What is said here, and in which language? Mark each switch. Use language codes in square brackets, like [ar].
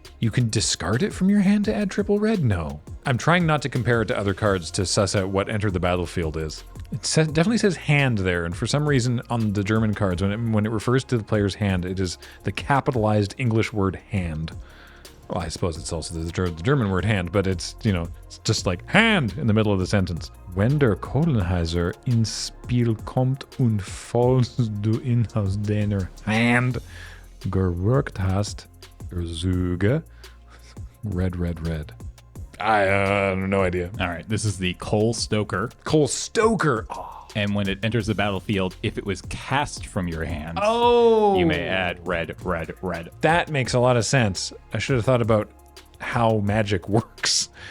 [en] You can discard it from your hand to add triple red? No. I'm trying not to compare it to other cards to suss out what enter the battlefield is. It definitely says hand there, and for some reason on the German cards, when it refers to the player's hand, it is the capitalized English word hand. Well, I suppose it's also the German word hand, but it's, it's just like hand in the middle of the sentence. [de] Wenn der Kohlenheiser ins Spiel kommt und falls du ihn aus deiner Hand gewirkt hast, Züge. [en] Red. I have no idea. All right, this is the Coal Stoker. Coal Stoker. Oh. And when it enters the battlefield, if it was cast from your hand, you may add red. That makes a lot of sense. I should have thought about how magic works.